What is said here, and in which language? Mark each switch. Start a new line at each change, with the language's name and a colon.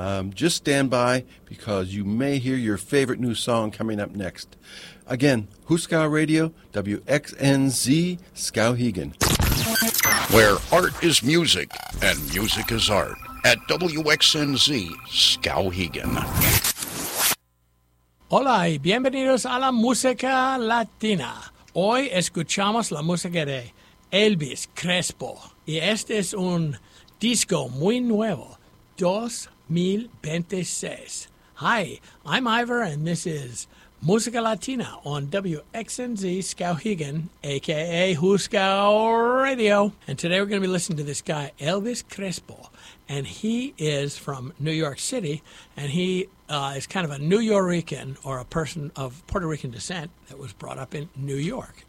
English: Just stand by because you may hear your favorite new song coming up next. Again, Huskar Radio, WXNZ, Skowhegan. Where art is music and music is art at WXNZ Skowhegan.
Spanish: Hola y bienvenidos a la música latina. Hoy escuchamos la música de Elvis Crespo y este es un disco muy nuevo, 2026.
English: Hi, I'm Ivor and this is Música Latina on WXNZ Skowhegan, a.k.a. Huskar Radio. And today we're going to be listening to this guy, Elvis Crespo. And he is from New York City, and he is kind of a New Yorican or a person of Puerto Rican descent that was brought up in New York.